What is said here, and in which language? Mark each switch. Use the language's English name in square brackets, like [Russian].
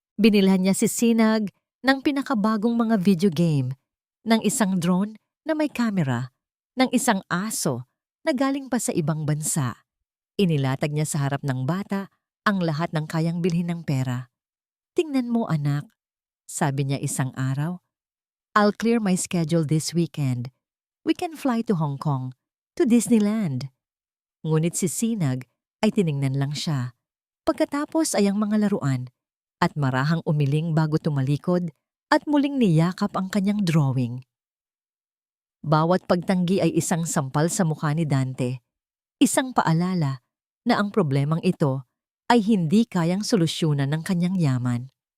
[Filipino] Binilhan niya si Sinag ng pinakabagong mga video game, ng isang drone na may kamera, ng isang aso na galing pa sa ibang bansa. Inilatag niya sa harap ng bata ang lahat ng kayang bilhin ng pera. "Tingnan mo, anak," sabi niya isang araw. [English] "I'll clear my schedule this weekend. We can fly to Hong Kong, to Disneyland." [Filipino] Ngunit si Sinag ay tiningnan lang siya. Pagkatapos ay ang mga laruan at marahang umiling bago tumalikod at muling niyakap ang kanyang drawing. Bawat pagtanggi ay isang sampal sa mukha ni Dante, isang paalala na ang problemang ito ay hindi kayang solusyonan ng kanyang yaman.